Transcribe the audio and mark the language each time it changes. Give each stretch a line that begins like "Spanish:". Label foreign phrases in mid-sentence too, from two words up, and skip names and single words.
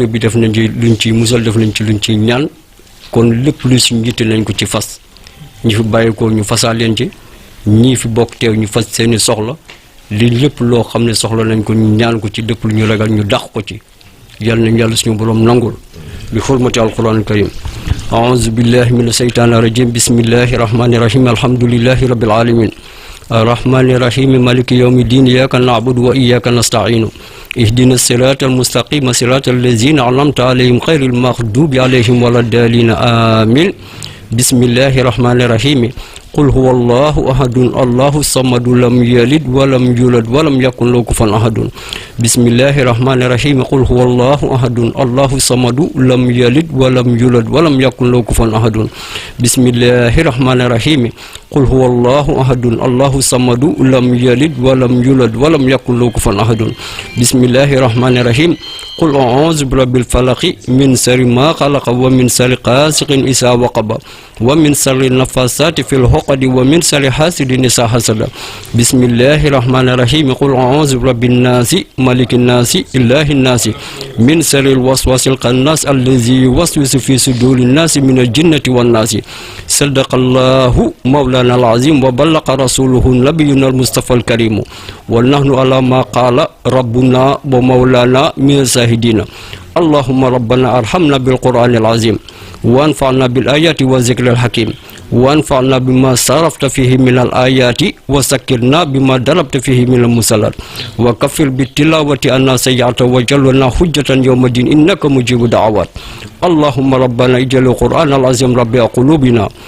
Wolof: bi def nañ ci luñ ciy musal def nañ ci luñ ciy ñaan kon lépp lu suñu yitte nañ ko ci fas ñi fi bàyyi ko ñu fasaa leen ci ñii fi bokk teew ñu fas seeni soxla li lépp loo xam ne soxla nañ ko ñu ñaan ko ci lépp lu ñu ragal ñu dàq ko ci yàlla nañ yàlla suñu borom nangul bi
Arabic: حرمة القرآن الكريم أعوذ بالله من الشيطان الرجيم بسم الله الرحمن الرحيم الحمد لله رب العالمين الرحمن الرحيم مالك يوم الدين إياك نعبد وإياك نستعين اهدنا الصراط المستقيم صراط الذين أنعمت عليهم غير المغضوب عليهم ولا الضالين آمين بسم الله الرحمن الرحيم قل هو الله أحد الله الصمد لم يلد ولم يولد ولم يكن له كفوا أحد بسم الله الرحمن الرحيم قل هو الله أحد الله الصمد لم يلد ولم يولد ولم يكن له كفوا أحد بسم الله الرحمن الرحيم قل هو الله أحد الله الصمد لم يلد ولم يولد ولم يكن له كفوا أحد بسم الله الرحمن الرحيم قل أعوذ برب الفلق من شر ما خلق ومن شر غاسق إذا وقب ومن شر النفاثات في العقد ومن شر حاسد إذا حسد بسم الله الرحمن الرحيم قل أعوذ برب الناس ملك الناس إله الناس من شر الوسواس الخناس الذي يوسوس في صدور الناس من الجنة والناس صدق الله مولانا العظيم وبلغ رسوله نبينا المصطفى الكريم ونحن على ما قال ربنا ومولانا من الشاهدين اللهم ربنا ارحمنا بالقرآن العظيم وانفعنا بالآيات والذكر الحكيم وانفعنا بما صرفت فيه من الآيات وسكرنا بما ضربت فيه من المثلات وكفر بالتلاوة أن سيئات وجلنا حجة يوم الدين إنك مجيب دعوات اللهم ربنا اجعل القرآن العظيم ربيع قلوبنا